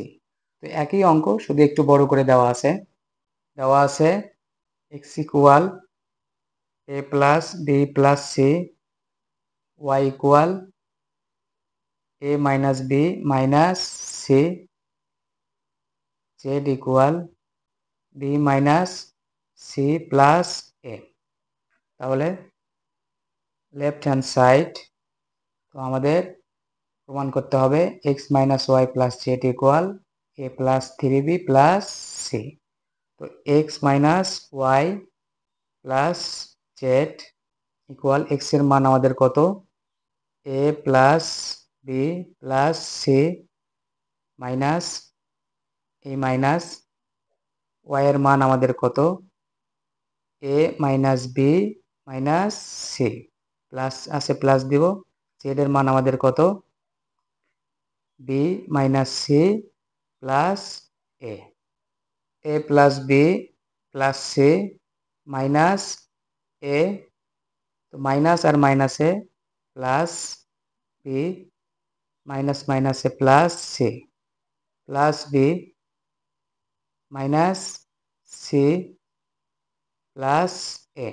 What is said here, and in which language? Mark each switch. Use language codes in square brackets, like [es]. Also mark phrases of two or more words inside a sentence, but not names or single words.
[bn] তো একই অঙ্ক, শুধু একটু বড় করে দেওয়া আছে [en] x equal a plus b plus c, y equal a minus b minus c z equal b minus c plus a। তাহলে left hand side, [bn] তো আমাদের প্রমাণ করতে হবে [en] x minus y plus z equal a plus 3b plus c। তো x minus y plus z equal x [bn] এর মান আমাদের কত, [en] a plus b plus c minus a minus y [bn] এর মান আমাদের কত, [en] a minus b minus c প্লাস [bn] আছে প্লাস দিব, [en] z [bn] এর মান আমাদের কত, [en] b minus c plus a plus b plus c minus a, [bn] তো মাইনাস আর মাইনাসে [en] প্লাস b মাইনাস মাইনাসে প্লাস c প্লাস b মাইনাস c প্লাস a।